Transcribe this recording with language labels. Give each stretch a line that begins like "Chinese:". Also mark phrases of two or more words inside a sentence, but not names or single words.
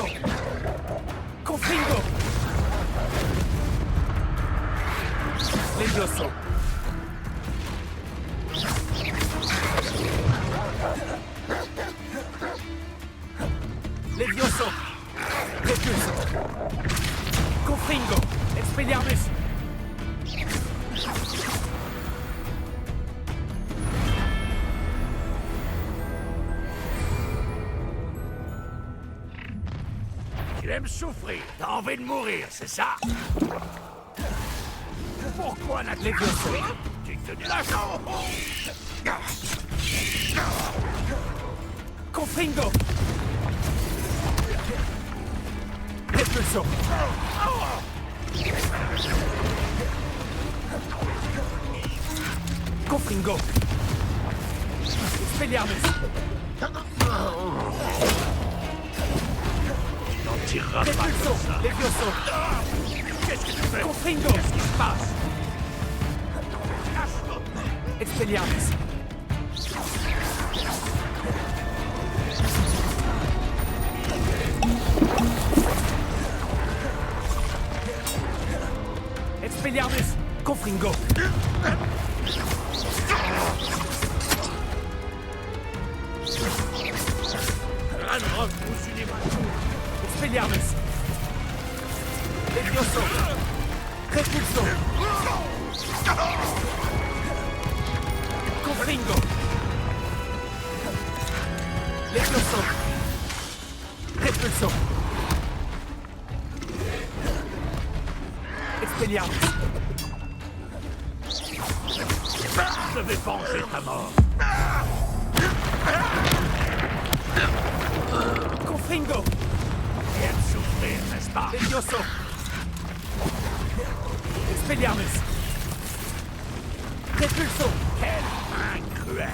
French: Confringo. Levioso. Levioso. Repulso. Confringo. Expelliarmus. Tu aimes souffrir, t'as envie de mourir, c'est ça? Pourquoi n'a-t-il Levioso. Tu te lâches? Confringo. Repulso. Confringo. Expelliarmus. T'en tireras pas Repulso. comme ça. Levioso. Qu'est-ce que tu fais? Confringo. Qu'est-ce qui se passe? Expelliarmus. Expelliarmus. Confringo. Ranrock, pousse une évasion. Expelliarmus. Levioso. Repulso. Confringo. Levioso. Repulso. Expelliarmus. Je vais venger ta mort. Confringo. Tu aimes souffrir, n'est-ce pas? Levioso. Expelliarmus. Repulso. Quelle main cruelle.